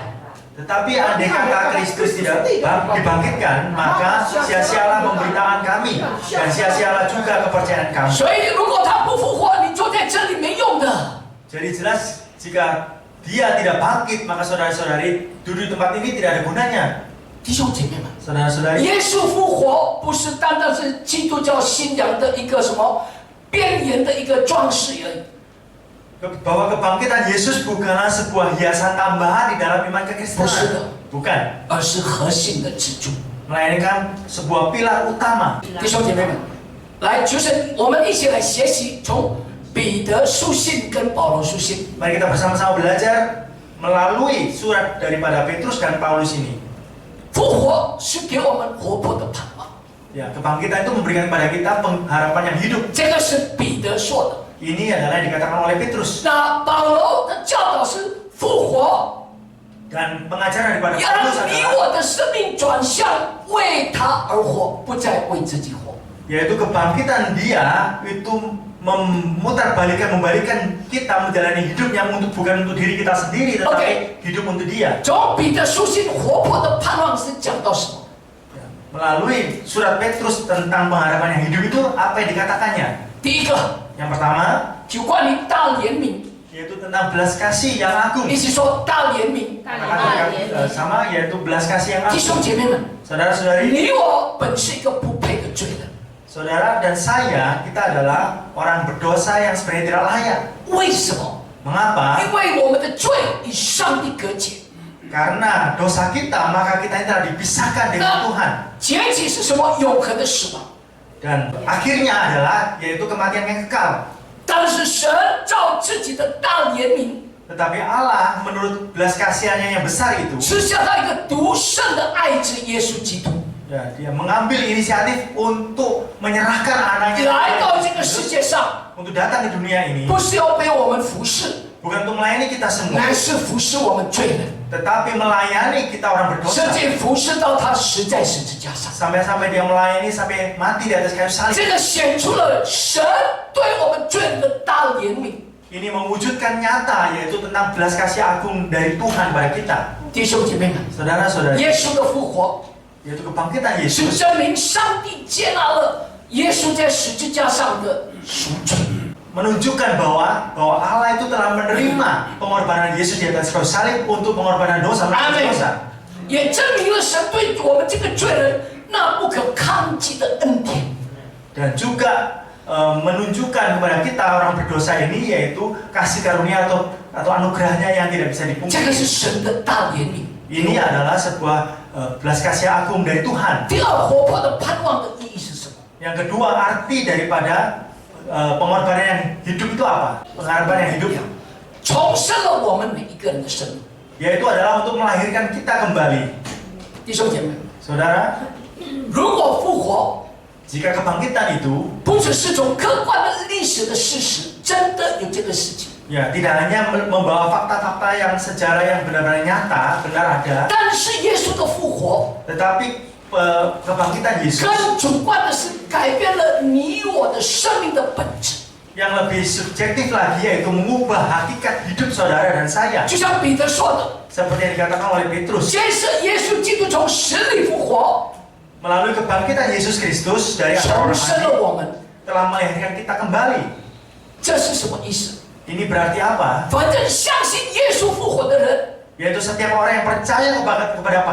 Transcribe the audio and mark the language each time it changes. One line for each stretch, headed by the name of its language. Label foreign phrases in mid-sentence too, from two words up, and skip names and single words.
Indonesian: Tetapi andai kata Kristus tidak dibangkitkan, maka sia-sialah pemberitaan kami dan sia-sialah juga kepercayaan kami.
Chinese: 所以，如果他不复活，你坐在这里没用的。
Indonesian: Jadi jelas jika Dia tidak bangkit, maka saudara-saudari duduk di tempat ini tidak ada gunanya.
Chinese: 弟兄姐妹们，
Indonesian: Saudara-saudari,
Chinese: 耶稣复活不是单单是基督教信仰的一个什么边缘的一个装饰而已。
Indonesian: bahwa kebangkitan Yesus bukanlah sebuah hiasan tambahan di dalam iman kekristenan. Bukan.
Chinese: 而是核心的支柱。
Indonesian: Melainkan sebuah pilar utama.
Chinese: 弟兄姐妹们，来，就是我们一起来学习，从彼彼得书信跟保罗书信。
Indonesian: Mari kita bersama-sama belajar melalui surat daripada Petrus dan Paulus ini.
Chinese: 复活是给我们活泼的盼望，
Indonesian: Ya, kebangkitan itu memberikan kepada kita pengharapan yang hidup.
Chinese: 这个是彼得说的。
Indonesian: Ini adalah yang dikatakan oleh Petrus.
Chinese: 那保罗的教导是复活，
Indonesian: Dan pengajaran daripada
Chinese: 要
Indonesian: Paulus
Chinese: 让你
Indonesian: adalah
Chinese: 我的生命转向为他而活，不再为自己活。
Indonesian: yaitu kebangkitan dia itu membalikan kita menjalani hidup yang bukan untuk diri kita sendiri tetapi hidup untuk dia.
Chinese: 从彼得书信活泼的盼望是讲到什么？
Indonesian: Melalui surat Petrus tentang pengharapan yang hidup itu apa yang dikatakannya?
Chinese: 第一个
Indonesian: Yang pertama
Chinese: 就关于大怜悯，
Indonesian: yaitu tentang belas kasih yang agung.
Chinese: 一起说大怜悯。
Indonesian: Sama yaitu belas kasih yang
Chinese: 弟
Indonesian: agung.
Chinese: 兄姐妹们，
Indonesian: Saudara-saudari,
Chinese: 你我本是一个不配的罪人，
Indonesian: saudara dan saya kita adalah orang berdosa yang sebenarnya tidak layak.
Chinese: 为什么？
Indonesian: Mengapa?
Chinese: 因为我们的罪与上帝隔绝。
Indonesian: Karena dosa kita maka kita ini telah dipisahkan dengan Tuhan.
Chinese: 结局是什么？永恒的死亡。
Indonesian: Dan akhirnya adalah yaitu kematian yang kekal.
Chinese: 但是神照自己的大怜悯，
Indonesian: Tetapi Allah menurut belas kasihannya yang besar itu,
Chinese: 赐下他一个独生的爱子耶稣基督，
Indonesian: ya, dia mengambil inisiatif untuk menyerahkan anaknya
Chinese: 来到这个世界上，
Indonesian: untuk datang ke dunia ini,
Chinese: 不是要被我们服侍，
Indonesian: bukan untuk melayani kita semua,
Chinese: 乃是服侍我们罪人，
Indonesian: tetapi melayani kita orang
Chinese: 甚
Indonesian: berdosa.
Chinese: 至服侍到他死在十字架上。
Indonesian: Sampai-sampai dia melayani sampai mati di atas kayu salib.
Chinese: 这个显出了神对我们罪人的大怜悯。
Indonesian: Ini mewujudkan nyata yaitu tentang belas kasih agung dari Tuhan pada kita.
Chinese: 弟兄姐妹们，
Indonesian: Saudara-saudari,
Chinese: 耶稣的复活
Indonesian: yaitu kebangkitan
Chinese: 是
Indonesian: Yesus
Chinese: 证明上帝接纳了耶稣在十字架上的赎罪。
Indonesian: menunjukkan bahwa Allah itu telah menerima pengorbanan Yesus di atas kayu salib untuk pengorbanan dosa menebus dosa.
Chinese: 也证明了神对我们这个罪人那不可抗拒的恩典。
Indonesian: Dan juga menunjukkan kepada kita orang berdosa ini yaitu kasih karunia atau anugerahnya yang tidak bisa
Chinese: 这个是
Indonesian: dipungkiri.
Chinese: 神的大怜悯。
Indonesian: Ini adalah sebuah belas kasih agung dari Tuhan.
Chinese: 第二，活泼的盼望的意义是什么？
Indonesian: Yang kedua, arti daripada pengorbanan yang hidup itu apa? Pengharapan yang hidup
Chinese: 重生了我们每一个人的生命。
Indonesian: yaitu adalah untuk melahirkan kita kembali.
Chinese: 弟兄姐妹，
Indonesian: Saudara,
Chinese: 如果复活
Indonesian: jika kebangkitan itu
Chinese: 不只是种客观的历史的事实，真的有这个事情。
Indonesian: ya tidak hanya membawa fakta-fakta yang sejarah yang benar-benar nyata, benar ada,
Chinese: 但是耶稣的复活
Indonesian: tetapi kebangkitan Yesus
Chinese: 更主观的是改变了你我的生命的本质。
Indonesian: yang lebih subjektif lagi yaitu mengubah hakikat hidup saudara dan saya.
Chinese: 就像彼得说的，
Indonesian: Seperti yang dikatakan oleh Petrus,
Chinese: 先是耶稣基督从死里复活，
Indonesian: melalui kebangkitan Yesus Kristus dari antara
Chinese: 重
Indonesian: orang
Chinese: 生了
Indonesian: mati
Chinese: 我们。
Indonesian: telah melahirkan kita kembali.
Chinese: 这是什么意思？
Indonesian: Ini berarti apa?
Chinese: 反正相信耶稣复活的人，
Indonesian: Yaitu setiap orang yang percaya kepada